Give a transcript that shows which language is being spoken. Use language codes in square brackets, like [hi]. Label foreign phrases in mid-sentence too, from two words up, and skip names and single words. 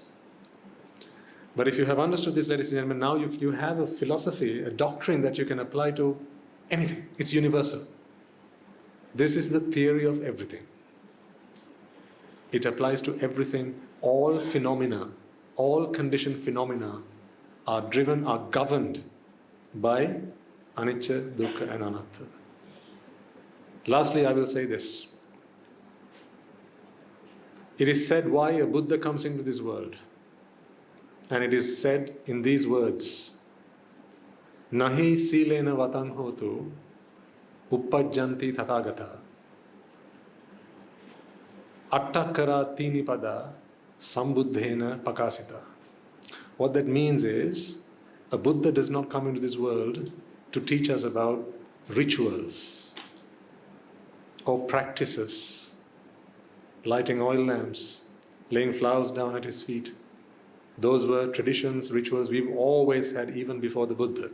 [en] But if you have understood this, ladies and gentlemen, now you have a philosophy, a doctrine that you can apply to anything. It's universal. This is the theory of everything. It applies to everything. All phenomena, all conditioned phenomena are governed by [pi] anicca, dukkha [en] and anatta. Lastly, I will say this. It is said why a Buddha comes into this world. And it is said in these words, [pi] Nahi silena vatang hotu uppajjanti tathagata attakara tini pada sambuddhena pakasita. [en] What that means is, a Buddha does not come into this world to teach us about rituals or practices, lighting oil lamps, laying flowers down at his feet. Those were traditions, rituals we've always had even before the Buddha.